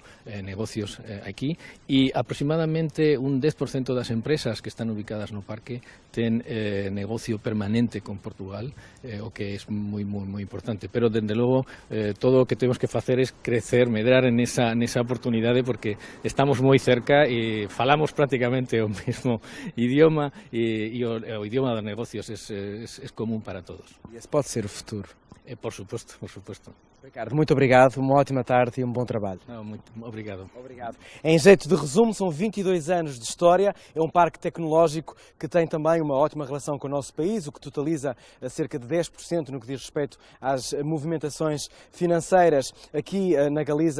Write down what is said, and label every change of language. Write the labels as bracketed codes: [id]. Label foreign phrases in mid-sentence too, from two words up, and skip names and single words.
[gl] negocios aquí, e aproximadamente un 10% das empresas que están ubicadas no parque ten negocio permanente con Portugal, o que é moi importante, pero dende logo todo o que temos que facer é crecer, medrar en esa oportunidade, porque estamos moi cerca e falamos prácticamente o mesmo idioma, e o idioma dos negocios é común para todos. [pt] E esse pode ser o futuro. [gl] Por suposto, por suposto. [pt] Ricardo, muito obrigado, uma ótima tarde e um bom trabalho. Muito obrigado. Obrigado. Em jeito de resumo, são 22 anos de história, é um parque tecnológico que tem também uma ótima relação com o nosso país, o que totaliza cerca de 10% no que diz respeito às movimentações financeiras aqui na Galiza.